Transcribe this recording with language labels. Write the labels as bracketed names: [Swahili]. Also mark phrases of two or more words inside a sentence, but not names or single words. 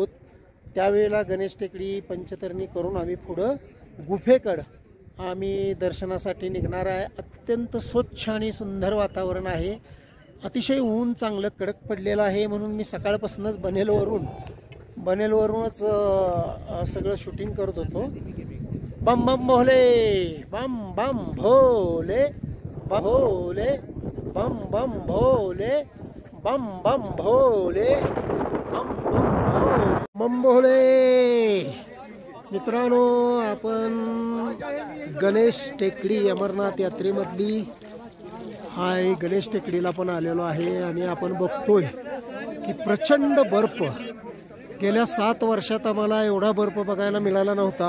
[Marathi] त्यावेळेला गणेश टेकडी पंचतरणी करून आम्ही पुढं गुफेकडं आम्ही दर्शनासाठी निघणार आहे। अत्यंत स्वच्छ आणि सुंदर वातावरण आहे। अतिशय ऊन चांगलं कडक पडलेलं आहे म्हणून मी सकाळपासूनच बनेलवरूनच सगळं शूटिंग करत होतो। [Hindi] बम बम भोले, बम बम भोले, भोले बम बम भोले, बम बम भोले, बम बम भोले, बम भोले। [Marathi] मित्रांनो, आपण गणेश टेकडी अमरनाथ यात्रेमधली हाय गणेश टेकडीला पण आलेलो आहे आणि आपण बघतोय की प्रचंड बर्फ, गेल्या 7 वर्षात आम्हाला एवढा बर्फ बघायला मिळाला नव्हता।